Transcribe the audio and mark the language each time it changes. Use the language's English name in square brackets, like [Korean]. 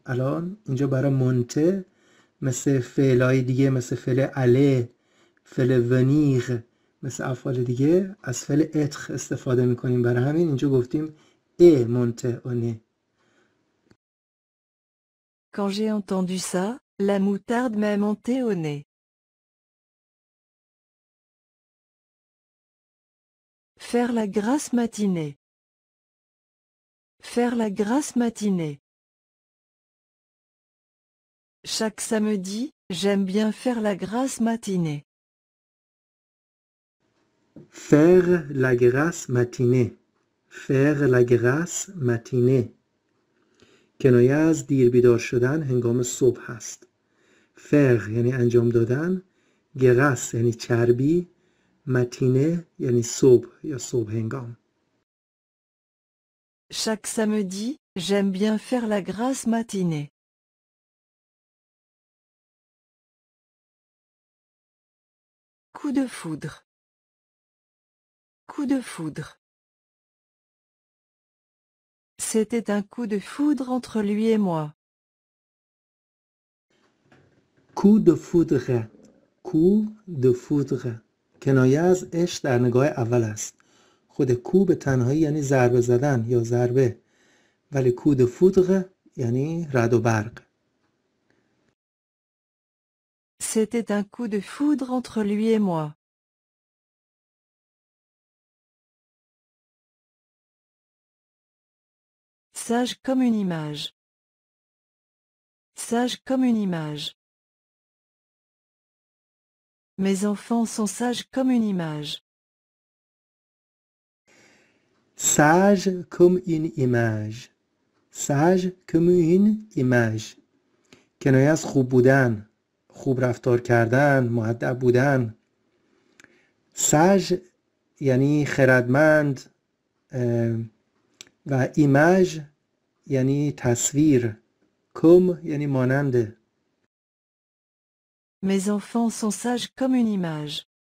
[Persian] الان اینجا برای مونته مثل فعلای دیگه مثل فعل اله، فعل ونیغ، مثل افعال دیگه از فعل اتخ استفاده میکنیم. برای همین اینجا گفتیم ای مونته اونه. [French] Quand j'ai entendu ça, la moutarde m'est montée au nez. Faire la grasse matinée. Faire la grasse matinée. Chaque samedi, j'aime bien faire la grasse matinée. Faire la grasse matinée. Faire la grasse matinée. [Persian] کنایه از دیر بیدار شدن هنگام صبح هست. فر یعنی انجام دادن، گرس یعنی چربی، متینه یعنی صبح یا صبح هنگام. [French] Chaque samedi, j'aime bien faire la grasse matinée. Coup de foudre. Coup de foudre. C'était un coup de foudre entre lui et moi. Coup de foudre. Coup de foudre. [Persian] کنایه از عشق در نگاه اول است. خود کو به تنهایی یعنی ضربه زدن یا ضربه، ولی [French] coup de foudre [Persian] یعنی رعد و برق. [French] C'était un coup de foudre entre lui et moi. Sage comme une image. Sage comme une image. Mes enfants sont sages comme une image. Sage comme une image. Sage comme une image. [Persian] کنایه از خوب بودن، خوب رفتار کردن، مؤدب بودن. ساژ یعنی خردمند و ایماژ یعنی تصویر. کم یعنی مانند. [French] Mes enfants sont sages comme une image.